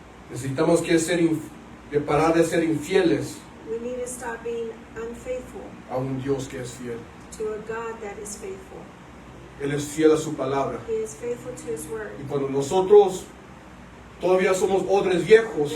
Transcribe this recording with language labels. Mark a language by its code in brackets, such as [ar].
[es] Necesitamos de parar de ser infieles [en] We need to stop being unfaithful [es] a un Dios que es fiel. [en] to a God that is faithful. [es] Él es fiel a su palabra. [en] He is faithful to His Word. [es] Y cuando nosotros todavía somos odres viejos,